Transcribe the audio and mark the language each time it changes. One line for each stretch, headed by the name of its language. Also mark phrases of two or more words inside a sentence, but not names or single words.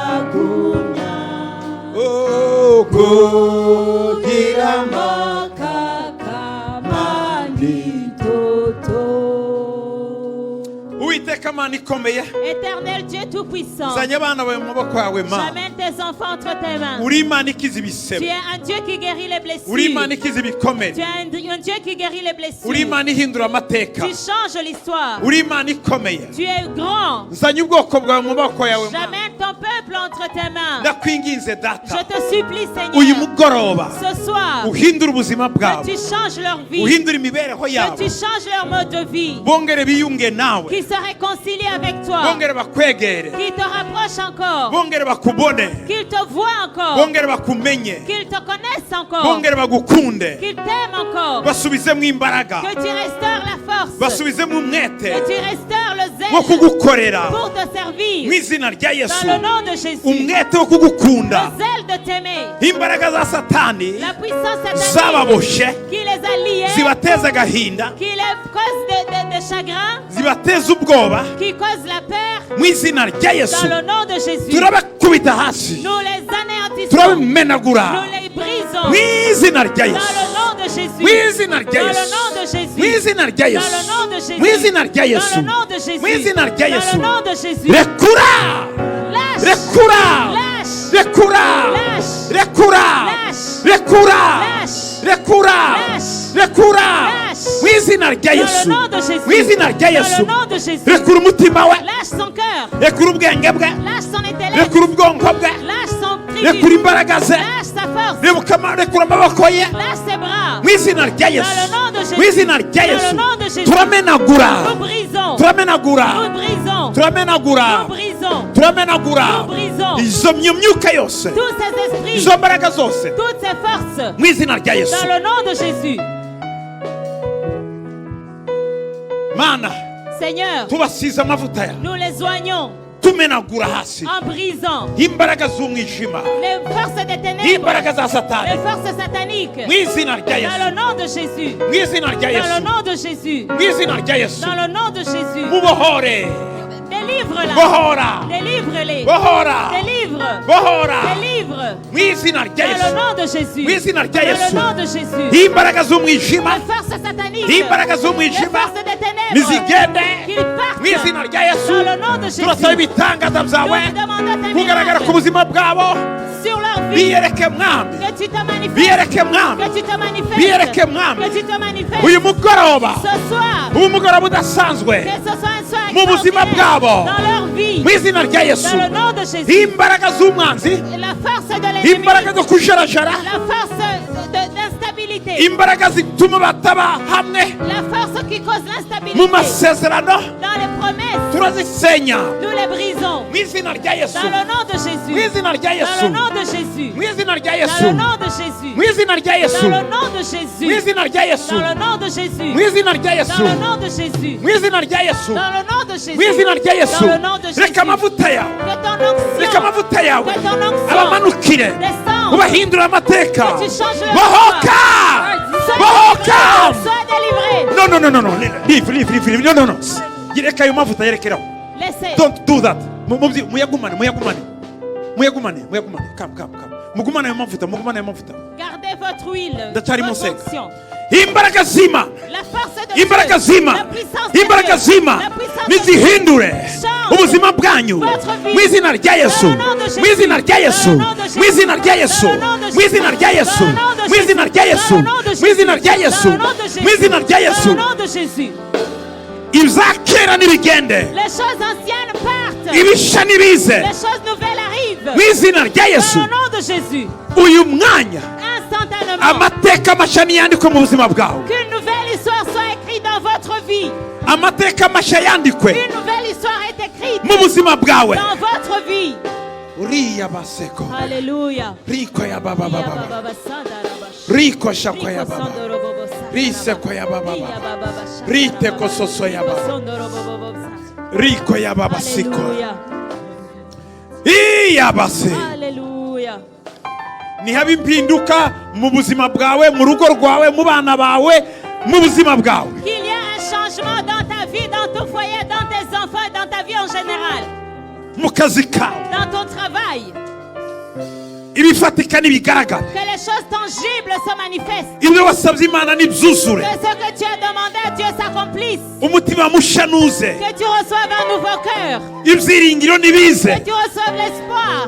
Kinyarwanda: nzagumya Oh, kugira amakaka manditoto. Uwiteka Mana ikomeye,
French: Éternel Dieu Tout-Puissant,
Kinyarwanda: zanye abana bawe mu maboko yawe Mana.
French: j'amène tes enfants entre tes mains.
Kinyarwanda: Uri Imana ikiza
French: Tu
Kinyarwanda: ibisebe,
French: es un Dieu qui guérit les
Kinyarwanda: uri
French: blessures.
Kinyarwanda: Imana ikiza ibikomere,
French: Tu es un Dieu qui guérit les blessures.
Kinyarwanda: uri Imana ihindura amateka,
French: Tu changes l'histoire.
Kinyarwanda: uri Imana ikomeye.
French: Tu es grand.
Kinyarwanda: Nzanye ubwoko bwawe mu maboko yawe Mana.
French: J'amène ton peuple entre tes mains.
Kinyarwanda: Ndakwinginze
French: Je
Kinyarwanda: data,
French: te supplie,
Kinyarwanda: uyu
French: Seigneur,
Kinyarwanda: mugoroba
French: ce soir,
Kinyarwanda: uhindura ubuzima
French: que
Kinyarwanda: bwabo,
French: tu changes leur vie,
Kinyarwanda: uhindura imibereho
French: que
Kinyarwanda: yabo,
French: tu changes leur mode de vie,
Kinyarwanda: bongere biyunge nawe,
French: qu'ils se réconcilient avec toi,
Kinyarwanda: bongere bakwegere,
French: qu'ils te rapprochent encore,
Kinyarwanda: bongere bakubone,
French: qu'ils te voient encore,
Kinyarwanda: bongere bakumenye,
French: qu'ils te connaissent encore,
Kinyarwanda: bongere bagukunde,
French: qu'ils t'aiment encore,
Kinyarwanda: basubizemo imbaraga,
French: que tu restaures la force,
Kinyarwanda: basubizemo umwete
French: que tu restaures le
Kinyarwanda: wo
French: zèle
Kinyarwanda: kugukorera
French: pour te servir.
Kinyarwanda: mu izina rya Yesu,
French: Dans le nom de Jésus,
Kinyarwanda: umwete wo kugukunda,
French: le zèle de t'aimer,
Kinyarwanda: imbaraga za satani
French: la puissance satanique
Kinyarwanda: zababoshe,
French: qui les a liés,
Kinyarwanda: zibateza agahinda,
French: qui les cause de chagrin,
Kinyarwanda: zibateza ubwoba,
French: qui cause la peur.
Kinyarwanda: mu izina rya Yesu
French: Dans le nom de Jésus,
Kinyarwanda: turabakubita hasi,
French: nous les anéantissons,
Kinyarwanda: turabimenagura
French: nous les brisons.
Kinyarwanda: mu izina rya
French: Dans
Kinyarwanda: Yesu,
French: le nom de Jésus,
Kinyarwanda: mu izina rya
French: dans le
Kinyarwanda: Yesu,
French: nom de Jésus,
Kinyarwanda: mu izina rya
French: dans
Kinyarwanda: Yesu,
French: le nom de Jésus,
Kinyarwanda: mu izina rya
French: dans
Kinyarwanda: Yesu,
French: le nom de Jésus,
Kinyarwanda: mu izina rya Yesu,
French: dans le nom de Jésus.
Kinyarwanda: rekura,
French: Lâche,
Kinyarwanda: rekura,
French: lâche,
Kinyarwanda: rekura,
French: lâche,
Kinyarwanda: rekura,
French: lâche,
Kinyarwanda: rekura,
French: lâche,
Kinyarwanda: rekura,
French: lâche,
Kinyarwanda: rekura,
French: lâche.
Kinyarwanda: mu izina rya
French: dans
Kinyarwanda: Yesu,
French: le nom de Jésus,
Kinyarwanda: mu izina rya
French: dans
Kinyarwanda: Yesu,
French: le nom de Jésus.
Kinyarwanda: rekura umutima we,
French: Lâche son cœur,
Kinyarwanda: rekura ubwenge bwe,
French: lâche son intellect,
Kinyarwanda: rekura ubwonko bwe,
French: lâche son
Kinyarwanda: rekura
French: tribut,
Kinyarwanda: imbaraga ze,
French: lâche sa force,
Kinyarwanda: rekura amaboko ye,
French: lâche ses bras.
Kinyarwanda: mu izina rya Yesu,
French: Dans le nom de Jésus.
Kinyarwanda: mu izina rya
French: Dans le
Kinyarwanda: Yesu,
French: nom de Jésus.
Kinyarwanda: turamenagura,
French: Nous brisons,
Kinyarwanda: turamenagura,
French: nous brisons,
Kinyarwanda: turamenagura,
French: nous brisons,
Kinyarwanda: turamenagura
French: nous brisons
Kinyarwanda: izo myuka yose,
French: tous ces esprits,
Kinyarwanda: izo mbaraga zose,
French: toutes ces forces,
Kinyarwanda: mu izina rya Yesu.
French: dans le nom de Jésus.
Kinyarwanda: Mana,
French: Seigneur,
Kinyarwanda: tubasize amavuta yawe,
French: nous les oignons
Kinyarwanda: tumenagura hasi
French: en brisant
Kinyarwanda: imbaraga z'umwijima,
French: les forces des ténèbres,
Kinyarwanda: imbaraga za satani,
French: les forces sataniques,
Kinyarwanda: mu izina rya
French: dans
Kinyarwanda: Yesu,
French: le nom de Jésus,
Kinyarwanda: mu izina rya
French: dans le
Kinyarwanda: Yesu,
French: nom de Jésus,
Kinyarwanda: mu izina rya Yesu,
French: dans le nom de Jésus.
Kinyarwanda: mubohore,
French: Délivre-la,
Kinyarwanda: bohora,
French: délivre-les,
Kinyarwanda: bohora,
French: délivre,
Kinyarwanda: bohora,
French: délivre,
Kinyarwanda: mu izina rya
French: dans le
Kinyarwanda: Yesu,
French: nom de Jésus,
Kinyarwanda: mu izina rya
French: dans
Kinyarwanda: Yesu,
French: le nom de Jésus.
Kinyarwanda: imbaraga z'umwijima,
French: Les forces sataniques,
Kinyarwanda: imbaraga
French: les
Kinyarwanda: z'umwijima
French: forces des ténèbres,
Kinyarwanda: nizigende
French: qu'ils partent
Kinyarwanda: mu izina rya Yesu.
French: dans le nom de Jésus.
Kinyarwanda: Turasaba ibitangaza
French: Nous
Kinyarwanda: byawe
French: demandons tes
Kinyarwanda: kugaragara ku
French: miracles
Kinyarwanda: buzima bwabo,
French: sur leur vie,
Kinyarwanda: biyereke mwami,
French: que tu te manifestes,
Kinyarwanda: biyereke mwami,
French: que tu te manifestes,
Kinyarwanda: biyereke mwami,
French: que tu te manifestes
Kinyarwanda: uyu mugoroba,
French: ce soir,
Kinyarwanda: uyu mugoroba udasanzwe,
French: que ce soit un soir
Kinyarwanda: mu buzima
French: extraordinaire
Kinyarwanda: bwabo,
French: dans leur vie,
Kinyarwanda: mu izina rya Yesu,
French: dans le nom de Jésus.
Kinyarwanda: imbaraga z'umwanzi,
French: La force de l'ennemi,
Kinyarwanda: imbaraga zo kujarajara,
French: la force d'instabilité,
Kinyarwanda: imbaraga zituma bataba hamwe
French: la force qui cause
Kinyarwanda: mu
French: l'instabilité
Kinyarwanda: masezerano,
French: dans les promesses,
Kinyarwanda: turazisenya
French: nous les brisons
Kinyarwanda: mu izina rya Yesu,
French: dans le nom de
Kinyarwanda: mu
French: Jésus,
Kinyarwanda: izina rya
French: dans
Kinyarwanda: Yesu,
French: le nom de Jésus,
Kinyarwanda: mu izina rya
French: dans
Kinyarwanda: Yesu,
French: le nom de Jésus,
Kinyarwanda: mu izina rya Yesu,
French: dans le nom de
Kinyarwanda: mu
French: Jésus,
Kinyarwanda: izina rya Yesu,
French: dans le nom de Jésus,
Kinyarwanda: mu izina rya
French: dans
Kinyarwanda: Yesu,
French: le nom de Jésus,
Kinyarwanda: mu izina rya Yesu,
French: dans le nom de Jésus,
Kinyarwanda: mu izina rya Yesu,
French: dans le nom de Jésus,
Kinyarwanda: reka amavuta yawe,
French: que ton onction,
Kinyarwanda: reka amavuta yawe
French: que ton onction
Kinyarwanda: abamanukire,
French: descende,
Kinyarwanda: ubahindura amateka,
French: que tu changes leur
Kinyarwanda: bohoka,
French: Sois
Kinyarwanda: bohoka.
French: délivré, sois délivré.
English: No, no, no, no, no, leave, no, no, no,
Kinyarwanda: yereka ayo mavuta, yerekeraho,
French: Laissez.
English: don't do that, muyagumane, come,
Kinyarwanda: mugumane ayo mavuta,
French: Gardez votre huile,
Kinyarwanda: Ndacyari
French: votre
Kinyarwanda: musenga.
French: onction.
Kinyarwanda: imbaraga zima,
French: La force de
Kinyarwanda: imbaraga
French: Dieu,
Kinyarwanda: zima,
French: la puissance de
Kinyarwanda: imbaraga
French: Dieu,
Kinyarwanda: zima
French: la puissance de Dieu.
Kinyarwanda: nizihindure
French: Change
Kinyarwanda: ubuzima bwanyu
French: votre vie.
Kinyarwanda: mu izina rya Yesu,
French: Dans le nom de Jésus.
Kinyarwanda: mu izina rya Yesu,
French: Dans le nom de Jésus.
Kinyarwanda: mu izina rya Yesu,
French: Dans le nom de
Kinyarwanda: mu izina rya Yesu,
French: Jésus. Dans le nom de
Kinyarwanda: mu izina rya
French: Jésus.
Kinyarwanda: Yesu,
French: Dans le nom de
Kinyarwanda: mu izina rya
French: Jésus.
Kinyarwanda: Yesu,
French: Dans le nom de Jésus.
Kinyarwanda: mu izina rya
French: Dans
Kinyarwanda: Yesu,
French: le nom de Jésus.
Kinyarwanda: ibizakera n'ibigende,
French: Les choses anciennes partent.
Kinyarwanda: ibisha n'ibize,
French: Les choses nouvelles arrivent.
Kinyarwanda: mu izina rya Yesu.
French: Dans le nom de Jésus.
Kinyarwanda: uyu mwanya
French: Instantanément.
Kinyarwanda: amateka mashya yandikwe mu buzima bwawe,
French: Qu'une nouvelle histoire soit écrite dans votre vie.
Kinyarwanda: amateka mashya yandikwe
French: Une nouvelle histoire est écrite
Kinyarwanda: mu buzima bwawe.
French: dans votre vie. uriya baseko, Alléluia. riko ya baba riko shako ya baba, riseko ya baba, rite kososo ya baba, riko ya baba siko, Alléluia. iya base. Alléluia.
Kinyarwanda: Nihaba impinduka mu buzima bwawe, mu rugo rwawe, mu bana bawe, mu buzima bwawe.
French: Qu'il y a un changement dans ta vie, dans ton foyer, dans tes enfants, dans ta vie en général.
Kinyarwanda: mu kazi kawe
French: dans ton travail.
Kinyarwanda: ibifatika n'ibigaragara
French: Que les choses tangibles se manifestent.
Kinyarwanda: ibyo wasabye imana n'ibyuzure
French: Que ce que tu as demandé à Dieu s'accomplisse.
Kinyarwanda: umutima mushya nuze
French: Que tu reçoives un nouveau cœur.
Kinyarwanda: ibyiringiro nibize
French: Que tu reçoives l'espoir.